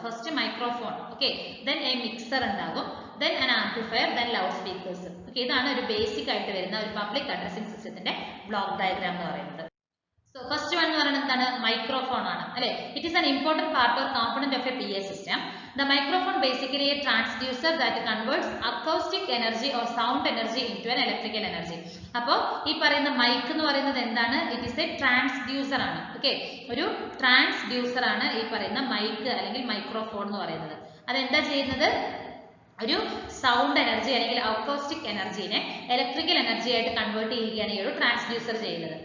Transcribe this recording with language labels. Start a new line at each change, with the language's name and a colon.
English: first microphone, okay, then a mixer
Malayalam: ഉണ്ടാകും,
English: Then an amplifier, then loud speakers.
Malayalam: Okay, ഇതാണ് ഒരു basic ആയിട്ട് വരുന്ന ഒരു പബ്ലിക് അഡ്രസ്സിംഗ് സിസ്റ്റത്തിന്റെ ബ്ലോക്ക് ഡയഗ്രാം എന്ന് പറയുന്നത്.
English: So first one
Malayalam: എന്ന് പറയുന്നത് എന്താണ്, മൈക്രോഫോൺ ആണ് അല്ലെ.
English: It is an important part or component of a PA system. The microphone basically a transducer that converts acoustic energy or sound energy into an electrical energy.
Malayalam: അപ്പോൾ ഈ പറയുന്ന mic എന്ന് പറയുന്നത് എന്താണ്,
English: it is a transducer
Malayalam: ആണ്. Okay, ഒരു transducer ആണ് ഈ പറയുന്ന മൈക്ക് അല്ലെങ്കിൽ മൈക്രോഫോൺ എന്ന് പറയുന്നത്. അതെന്താ ചെയ്യുന്നത്, ഒരു സൗണ്ട് എനർജി അല്ലെങ്കിൽ അക്കോസ്റ്റിക് എനർജിനെ ഇലക്ട്രിക്കൽ എനർജി ആയിട്ട് കൺവേർട്ട് ചെയ്യുകയാണ് ഈ ഒരു ട്രാൻസ്ഡ്യൂസർ ചെയ്യുന്നത്.